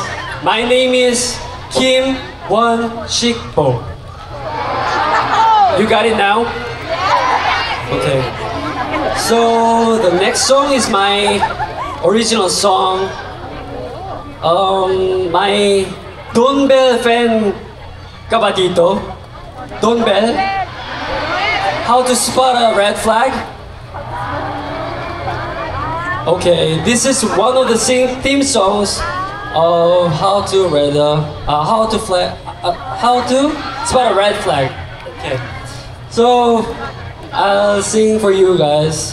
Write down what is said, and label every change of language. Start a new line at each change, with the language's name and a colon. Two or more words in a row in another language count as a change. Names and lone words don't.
English: My name is Kim Won-sik Bo. You got it now? Okay. So the next song is my original song. My Donbell fan
Filipino: ka ba dito?
English: Donbell? How to spot a red flag? Okay, this is one of the theme songs of how to spot a red flag. Okay. So, I'll sing for you guys.